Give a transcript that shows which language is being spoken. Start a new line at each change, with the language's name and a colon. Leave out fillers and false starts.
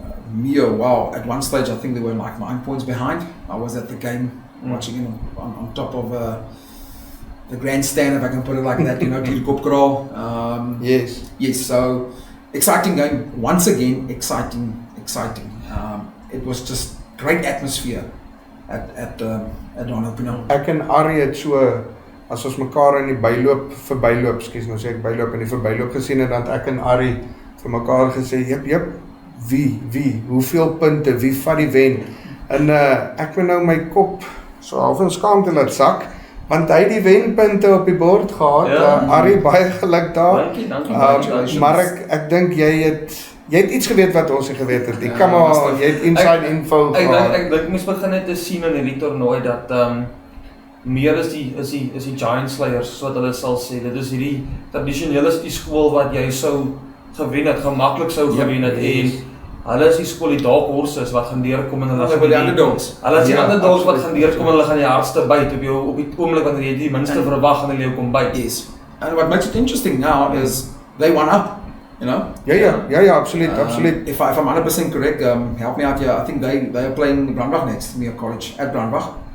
English: Mio, wow, at one stage I think they were like 9 points behind. I was at the game watching him on top of the grandstand, if I can put it like that, Kopkral. Yes, so exciting game, once again, exciting. It was just great atmosphere at Don Opinel.
Afrikaans: Ek en Arrie het so as ons mekaar in die verbyloop, nou sê ek byloop in die verbyloop gesien het, dan het ek en Ari vir mekaar gesê, jep, wie, hoeveel punte, wie vat die wen? En ek moet nou my kop so half in skaamte laat sak, want hy het die wenpunte op die bord gehad. Ari, baie geluk daar. Dankie. Maar ek dink jy het iets geweet wat ons nie geweet het. Jy het
English: inside info
Afrikaans: gehad. Ek dink mens begin net te sien in hierdie toernooi dat meer is die
English: giant slayers,
Afrikaans: soos wat hulle sal sê. Dit is hierdie tradisionele is die skool wat jy sou gewen het, gemaklik sou gewen het, en hulle is die skool, die
English: dark horses
Afrikaans: wat gaan deurkom en hulle is die
English: underdogs.
Afrikaans: Hulle is die
English: underdogs
Afrikaans: wat gaan deurkom en hulle gaan die hardste byt op die oomblik wanneer jy die minste verwag en hulle kom byt.
English: Yes. And what makes it interesting now is they won up, you know?
Afrikaans: Ja, absoluut.
English: If I'm 100% correct, help me out here. I think they are playing Brandbach next, Mere College at Brandbach.